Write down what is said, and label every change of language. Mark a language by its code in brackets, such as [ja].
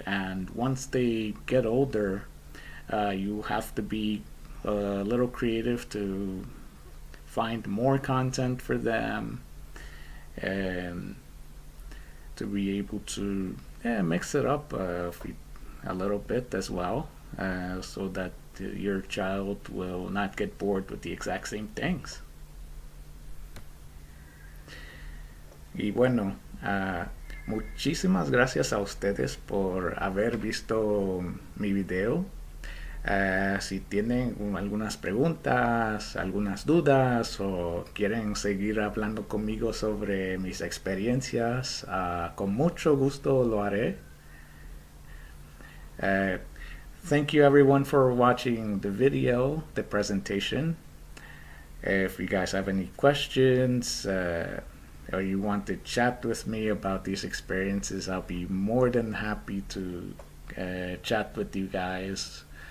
[en] And once they get older, you have to be a little creative to find more content for them, and to be able to mix it up a little bit as well, so that your child will not get bored with the exact same things. [es] Y bueno, muchísimas gracias a ustedes por haber visto mi video. Si tienen algunas preguntas, algunas dudas, o quieren seguir hablando conmigo sobre mis experiencias, con mucho gusto lo haré. [en] Thank you everyone for watching the video, the presentation. If you guys have any questions, or you want to chat with me about these experiences, I'll be more than happy to chat with you guys.